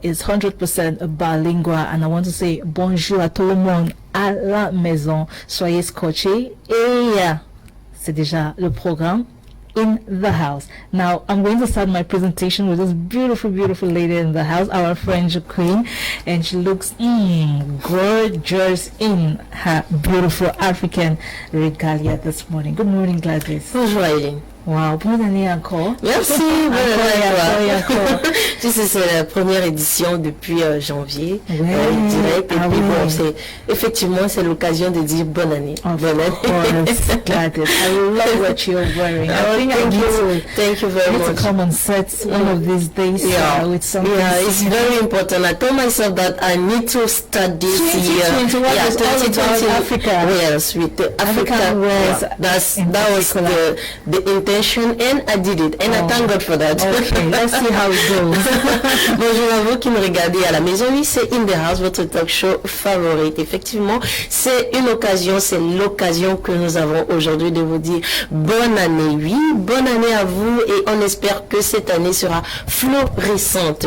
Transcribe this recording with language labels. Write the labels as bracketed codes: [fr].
[en] It's 100% bilingual, and I want to say [fr] bonjour à tout le monde à la maison. Soyez scotchés, et c'est déjà le programme in the house. [en] Now, I'm going to start my presentation with this beautiful lady in the house, our French queen, and she looks gorgeous in her beautiful African regalia this morning. Good morning, Gladys. [fr] Bonjour, Aileen. Wow, bonne année encore. Merci, bonne année encore. Tu sais, c'est la première édition depuis janvier, direct. Et puis bon, c'est effectivement, c'est l'occasion de dire bonne année. Bonne année. [en] Gladys, I love what you're wearing. I think thank you very much. To come on set one of these days with something. Yeah, it's very important. I told myself that I need to start this year. 2020 Africa. Yes, with the African wears. That was the intention. And I did it, and I thank God for that. Okay, let's see how it goes. [fr] Bonjour à vous qui me regardez à la maison. Oui, c'est In the House, votre talk show favorite. Effectivement, c'est l'occasion que nous avons aujourd'hui de vous dire bonne année. Oui, bonne année à vous, et on espère que cette année sera florissante.